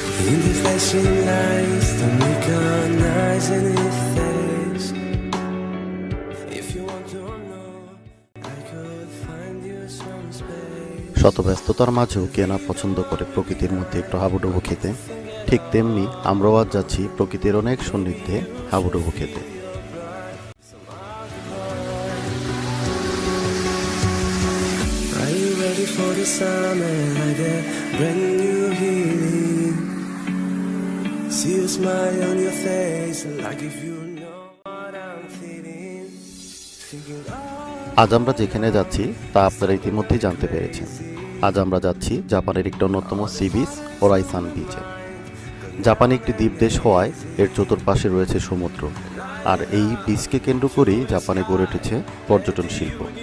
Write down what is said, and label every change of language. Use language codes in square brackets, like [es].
[en] In the flashing lights, don't recognize anything. If you want to know, I could find you some space. [bn] শত ব্যস্ততার মাঝেও কে না পছন্দ করে প্রকৃতির মধ্যে একটু হাবুডুবু খেতে। ঠিক তেমনি আমরাও আজ যাচ্ছি প্রকৃতির অনেক সান্নিধ্যে হাবুডুবু খেতে। [en] Are you ready for the summer? I get brand new healing. See a smile on your face, like if you know what I'm feeling. Thinking, [bn] আজ আমরা যেখানে যাচ্ছি তা আপনারা ইতিমধ্যেই জানতে পেরেছেন। আজ আমরা যাচ্ছি জাপানের একটি অন্যতম সি বিচ ওরাইসান বিচে। জাপান একটি দ্বীপ দেশ হওয়ায় এর চতুর্পাশে রয়েছে সমুদ্র, আর এই বিচকে কেন্দ্র করেই জাপানে গড়ে উঠেছে পর্যটন শিল্প।